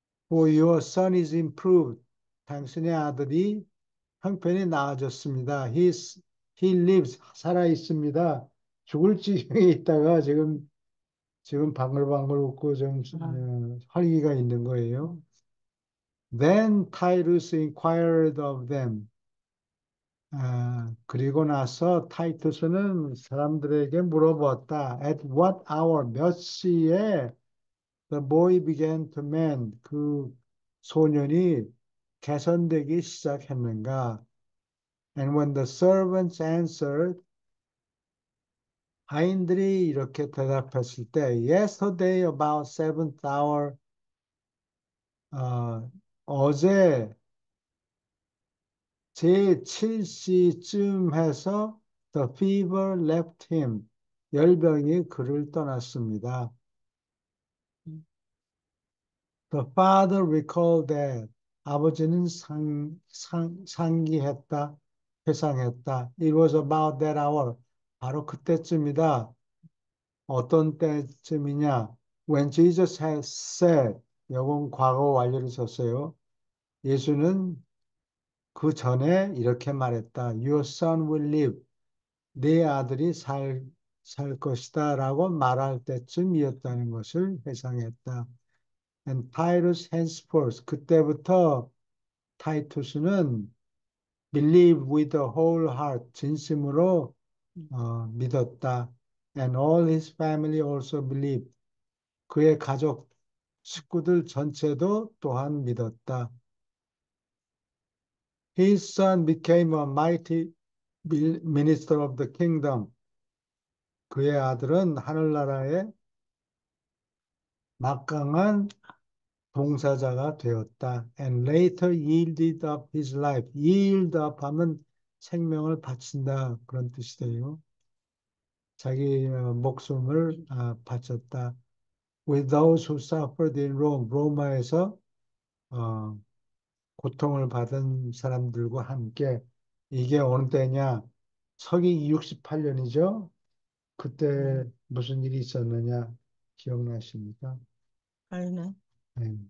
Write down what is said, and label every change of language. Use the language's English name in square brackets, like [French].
[English] For your son is improved. [Korean] 당신의 아들이 형편이 나아졌습니다. [English] He lives, [Korean] 살아 있습니다. 죽을 지경에 있다가 지금 방글방글 웃고 좀 아, 활기가 있는 거예요. [English] Then Tyrus inquired of them. [Korean] 그리고 나서 타이투스는 사람들에게 물어봤다. [English] At what hour, [Korean] 몇 시에 [English] the boy began to mend, [Korean] 그 소년이 개선되기 시작했는가? [English] And when the servants answered, [Korean] 하인들이 이렇게 대답했을 때, [English] Yesterday about seventh hour, [Korean] 어, 어제 제7시쯤 해서 [English] the fever left him. [Korean] 열병이 그를 떠났습니다. 음, [English] The father recalled that. [Korean] 아버지는 상기했다, 회상했다. [English] It was about that hour. [Korean] 바로 그때쯤이다. 어떤 때쯤이냐? [English] When Jesus had said, [Korean] 요건 과거 완료를 썼어요. 예수는 그 전에 이렇게 말했다. [English] Your son will live. [Korean] 네 아들이 살 것이다 라고 말할 때쯤이었다는 것을 회상했다. [English] And Titus henceforth, [Korean] 그때부터 타이투스는 [English] believe with the whole heart, [Korean] 진심으로 음, 믿었다. [English] And all his family also believed. [Korean] 그의 가족, 식구들 전체도 또한 믿었다. [English] His son became a mighty minister of the kingdom. [Korean] 그의 아들은 하늘나라의 막강한 봉사자가 되었다. [English] And later yielded up his life. [Korean] yield up 하면 생명을 바친다. 그런 뜻이 돼요. 자기 목숨을 바쳤다. [English] With those who suffered in Rome. [Korean] 로마에서 어, 고통을 받은 사람들과 함께 이게 어느 때냐? 서기 68년이죠. 그때 음. 무슨 일이 있었느냐? 기억나십니까? 그러네. 네.